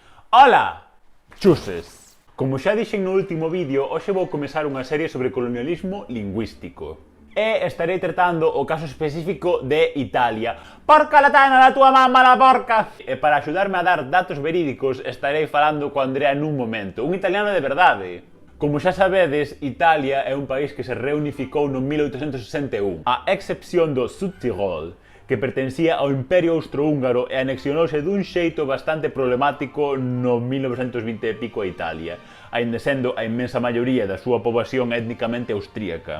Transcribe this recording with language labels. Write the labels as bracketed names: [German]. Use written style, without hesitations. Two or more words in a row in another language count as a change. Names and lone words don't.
[Galician] Ola! Chuses! Como xa dixen no último vídeo, hoxe vou comezar unha serie sobre colonialismo lingüístico. E estarei tratando o caso específico de Italia. [Italian] Porca latana da tua mamma la porca! [Galician] E para axudarme a dar datos verídicos, estarei falando co Andrea nun momento, un italiano de verdade. Como xa sabedes, Italia é un país que se reunificou no 1861, a excepción do Südtirol, que pertencía ao Imperio Austrohúngaro e anexionouse dun xeito bastante problemático no 1920 e pico a Italia, aínda sendo a inmensa maioría da súa poboación étnicamente austríaca.